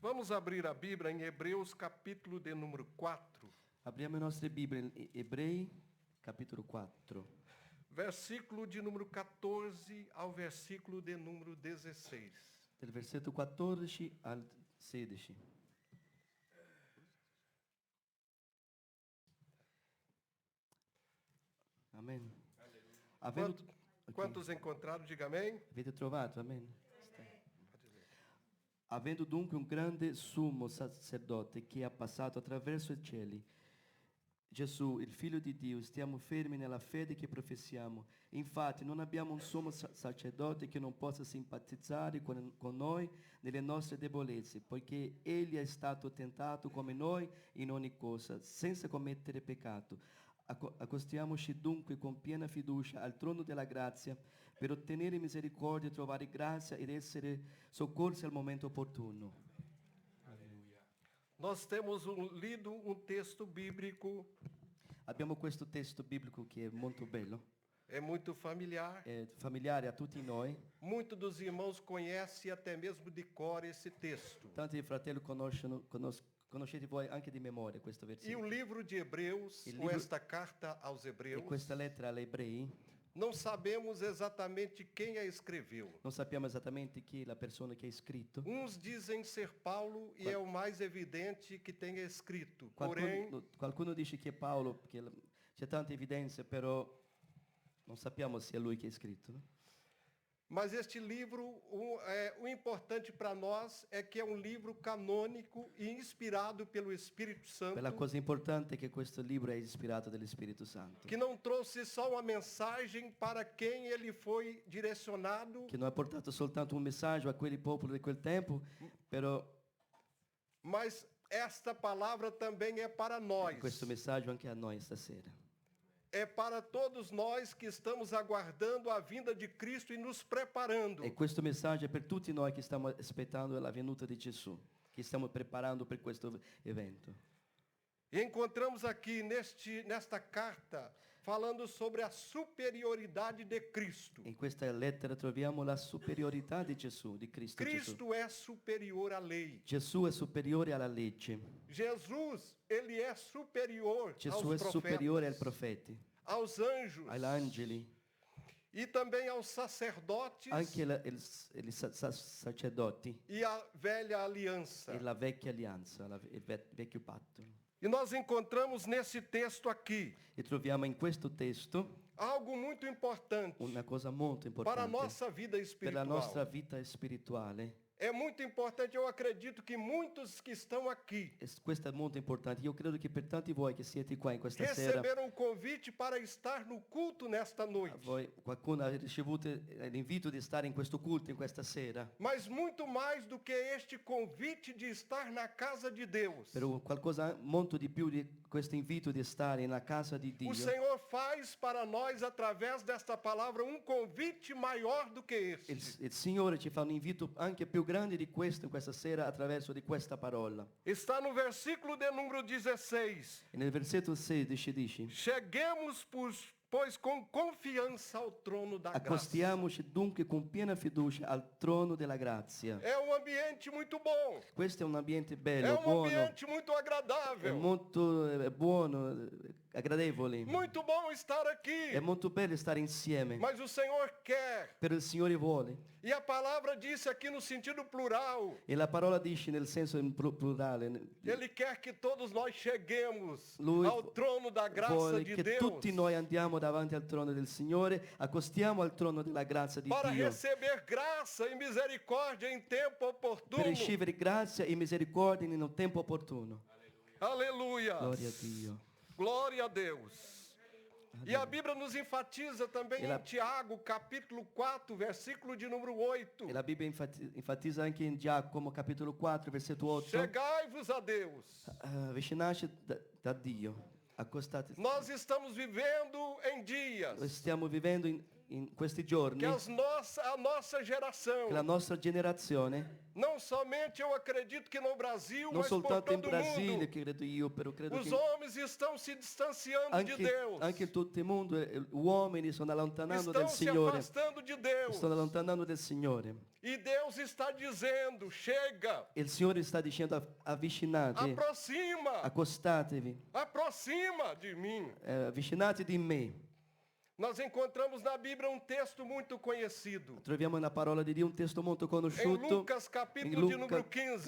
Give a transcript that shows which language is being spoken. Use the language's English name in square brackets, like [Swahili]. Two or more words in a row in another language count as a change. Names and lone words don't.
[Portuguese] Vamos abrir a Bíblia em Hebreus, capítulo de número 4. [Italian] Apriamo le nostre Bibbie in Ebrei, capitolo 4, [Portuguese] Versículo de número 14 ao versículo de número 16. [Italian] del versetto 14 al 16. Amen. [Portuguese] Quantos encontraram? Diga amém. [Italian] Avete trovato? Amen. Avendo dunque un grande sommo sacerdote che ha passato attraverso i cieli, Gesù, il Figlio di Dio, stiamo fermi nella fede che professiamo. Infatti non abbiamo un sommo sacerdote che non possa simpatizzare con noi nelle nostre debolezze, poiché Egli è stato tentato come noi in ogni cosa, senza commettere peccato. Accostiamoci dunque con piena fiducia al trono della grazia per ottenere misericordia, trovare grazia ed essere soccorsi al momento opportuno. [Portuguese] Nós temos lido um texto bíblico, [Italian] Abbiamo questo testo biblico che è molto bello, [Portuguese] é muito familiar. [Italian] è familiare a tutti noi. [Portuguese] Muitos dos irmãos conhecem até mesmo de cor esse texto. [Italian] Tanti fratelli conoscete voi anche di memoria questo [Portuguese] E o [Italian] versetto. [Portuguese] livro de Hebreus, [Italian] Il [Portuguese] ou livro- esta carta aos [Italian] E [Portuguese] Hebreus, [Italian] questa lettera agli ebrei, [Portuguese] não sabemos exatamente quem a escreveu. [Italian] non sappiamo esattamente chi è la persona che ha scritto. [Portuguese] Uns dizem ser Paulo e é o mais evidente que tenha escrito. Porém, [Italian] Qualcuno dice che è Paolo, perché c'è tante evidenze, però non sappiamo se è lui che ha scritto. No? [Portuguese] mas este livro, o importante para nós é que é um livro canônico e inspirado pelo Espírito Santo, [Italian] La cosa importante è che questo libro è ispirato dallo Spirito Santo, [Portuguese] que não trouxe só uma mensagem para quem ele foi direcionado, [Italian] che non ha portato soltanto un messaggio a quei popoli di quel tempo, però [Portuguese] mas esta palavra também é para nós. [Italian] questo messaggio anche a noi stasera. [Portuguese] É para todos nós que estamos aguardando a vinda de Cristo e nos preparando. [Italian] E questo messaggio è per tutti noi che stiamo aspettando la venuta di Gesù, che stiamo preparando per questo evento. [Portuguese] E encontramos aqui nesta carta falando sobre a superioridade de Cristo. [Italian] In questa lettera troviamo la superiorità di Gesù, di Cristo Gesù. [Portuguese] Cristo é superior à lei. [Italian] Gesù è superiore alla legge. [Portuguese] Jesus, ele é superior [Italian] Gesù [Portuguese] aos [Italian] è superiore ai [Portuguese] profetas, [Italian] profeti, [Portuguese] aos anjos [Italian] agli angeli, [Portuguese] e também aos sacerdotes [Italian] anche i sacerdoti [Portuguese] e à velha aliança. [Italian] e la vecchia alleanza, il vecchio patto. [Portuguese] E nós encontramos nesse texto aqui [Italian] E troviamo in questo testo [Portuguese] algo muito importante [Italian] una cosa molto [Portuguese] para a [Italian] importante [Portuguese] nossa vida [Italian] per la nostra [Portuguese] espiritual. [Italian] vita spirituale. [Portuguese] É muito importante, eu acredito que muitos que estão aqui [Italian] E questo è molto importante. Io credo che per tanti voi che siete qua in questa sera, [Portuguese] receberam um convite para estar no culto nesta noite. [Italian] voi, qualcuno ha ricevuto l'invito di stare in questo culto in questa sera. [Portuguese] Mas muito mais do que este convite de estar na casa de Deus. [Italian] Però qualcosa molto di più di questo invito di stare nella casa di Dio. [Portuguese] O Senhor faz para nós, através desta palavra, um convite maior do que este. [Italian] Il Signore ci fa un invito anche più grande di questo in questa sera attraverso di questa parola. [Portuguese] Está no versículo de número 16. [Italian] E nel versetto 16 dice: [Portuguese] Cheguemos, pois, com confiança ao trono da graça. [Italian] accostiamoci dunque con piena fiducia al trono della grazia. [Portuguese] É um ambiente muito bom. [Italian] Questo è un ambiente [Portuguese] É [Italian] bello, [Portuguese] um [Italian] buono, [Portuguese] ambiente muito [Italian] è [Portuguese] agradável. [Italian] molto buono, agradevole. [Portuguese] Muito bom estar aqui. [Italian] È molto bello stare insieme. [Portuguese] Mas o Senhor quer. [Italian] Però il Signore vuole. [Portuguese] E a palavra disse aqui no sentido plural. [Italian] E la parola dice nel senso plurale. [Portuguese] Ele quer que todos nós cheguemos [Italian] Lui [Portuguese] ao trono da graça [Italian] vuole [Portuguese] de [Italian] che [Portuguese] Deus [Italian] tutti noi andiamo davanti al trono del Signore, accostiamo al trono della grazia di [Portuguese] para [Italian] Dio [Portuguese] receber graça e misericórdia em tempo opportuno. [Italian] per ricevere grazia e misericordia in un tempo opportuno. [Portuguese] Aleluia. [Italian] Gloria a Dio. [Portuguese] Glória a Deus. E a Bíblia nos enfatiza também Ela- em Tiago, capítulo 4, versículo de número 8. [Italian] E la Bibbia enfatizza anche in Giacomo capitolo 4 versetto 8. [Portuguese] Chegai-vos a Deus. [Italian] Avvicinarci da Dio, accostate. [Portuguese] Nós estamos vivendo em dias [Italian] Stiamo vivendo in in questi giorni [Portuguese] que a nossa geração, [Italian] che la nostra generazione, [Portuguese] não somente eu acredito que no Brasil, [Italian] non [Portuguese] mas por [Italian] soltanto in [Portuguese] todo o [Italian] Brasile, [Portuguese] mundo, [Italian] che credo io, però credo [Portuguese] os [Italian] che [Portuguese] homens estão se distanciando de Deus, [Italian] anche in tutto il mondo gli uomini stanno allontanando [Portuguese] estão [Italian] del [Portuguese] se [Italian] Signore, [Portuguese] afastando de Deus. [Italian] stanno allontanando del Signore. [Portuguese] E Deus está dizendo, chega, [Italian] E il Signore sta dicendo avvicinate, [Portuguese] aproxima, [Italian] accostatevi, [Portuguese] aproxima de mim. [Italian] avvicinate di me. [Portuguese] Nós encontramos na Bíblia um texto muito conhecido. [Italian] Troviamo nella parola di Dio un testo molto [Portuguese] Em [Italian] conosciuto [Portuguese] Lucas, [Italian] in [Portuguese] capítulo de número [Italian] Luca 15,